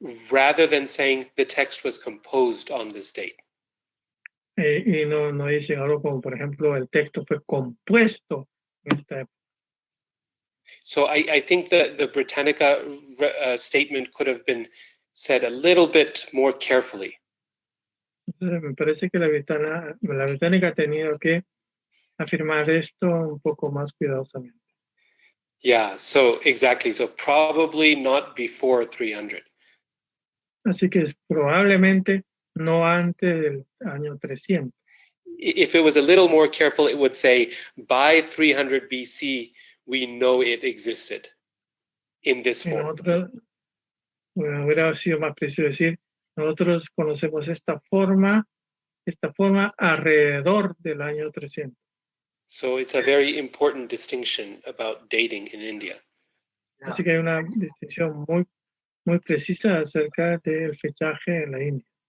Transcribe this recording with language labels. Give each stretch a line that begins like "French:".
English: Rather than saying the text was composed on this date.
Spanish: Y no dicen algo como, por ejemplo, el texto fue compuesto en esta época.
English: So I think the Britannica statement could have been said a little bit more carefully.
Spanish: Entonces me parece que la británica ha tenido que afirmar esto un poco más cuidadosamente.
English: Yeah, so exactly. So probably not before 300.
Spanish: Así que probablemente no antes del año 300.
English: If it was a little more careful, it would say by 300 BC, we know it existed in this form.
Spanish: Hubiera sido más preciso decir, nosotros conocemos esta forma alrededor del año 300.
English: So it's a very important distinction about dating in India. Yeah.
Spanish: Así que hay una distinción muy precisa acerca del fechaje en la India.